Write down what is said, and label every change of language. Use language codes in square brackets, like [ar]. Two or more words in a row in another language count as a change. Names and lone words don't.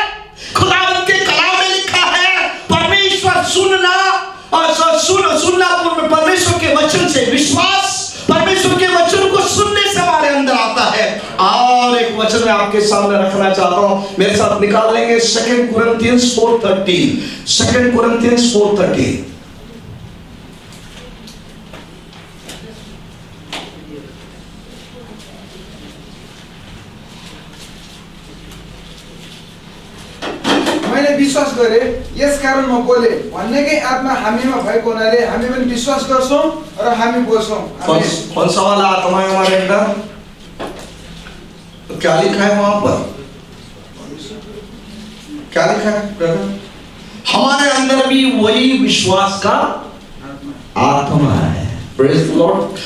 [hi] खुदावंत के कलाम में लिखा है, परमेश्वर सुनना और सुनना परमेश्वर के वचन से, विश्वास परमेश्वर के वचन को सुनने से हमारे अंदर आता है। और एक वचन मैं आपके सामने रखना चाहता हूं, मेरे साथ निकाल लेंगे 2 कुरिन्थियंस 4:30। 2 कुरिन्थियंस 4:30। [ne] मैले विश्वास गरे, यस कारण म बोले भन्नेकै आत्मा हामीमा भएको हुनाले हामी पनि विश्वास गर्छौं र हामी बोल्छौं। [hi] कौन सा वाला आत्मा है हमारे अंदर? तो क्या लिखा है वहां पर? क्या लिखा है ब्रदर? हमारे अंदर भी वही विश्वास का आत्मा है। [en] Praise the Lord.